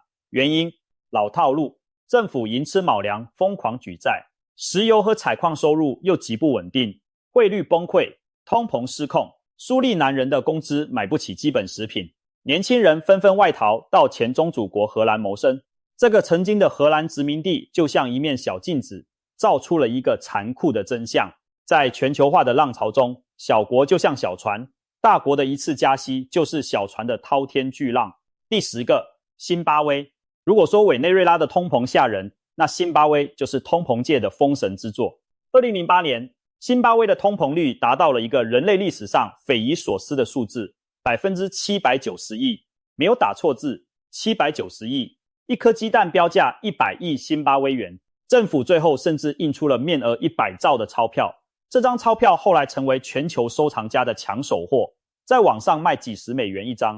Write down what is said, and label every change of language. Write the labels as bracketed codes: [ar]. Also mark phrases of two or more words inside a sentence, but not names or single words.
[zh] 原因老套路，政府寅吃卯糧，瘋狂舉債，石油和採礦收入又極不穩定，匯率崩潰，通膨失控，蘇利南人的工資買不起基本食品，年輕人紛紛外逃到前宗主國荷蘭謀生。這個曾經的荷蘭殖民地就像一面小鏡子，照出了一個殘酷的真相。在全球化的浪潮中，小國就像小船，大國的一次加息就是小船的滔天巨浪。第10個，辛巴威。如果說委內瑞拉的通膨嚇人，那辛巴威就是通膨界的封神之作。2008年，辛巴威的通膨率達到了一個人類歷史上匪夷所思的數字 790 億，沒有打錯字，790億。一顆雞蛋標價100億辛巴威元，政府最後甚至印出了面額100兆的鈔票。這張鈔票後來成為全球收藏家的搶手貨，在網上賣幾十美元一張。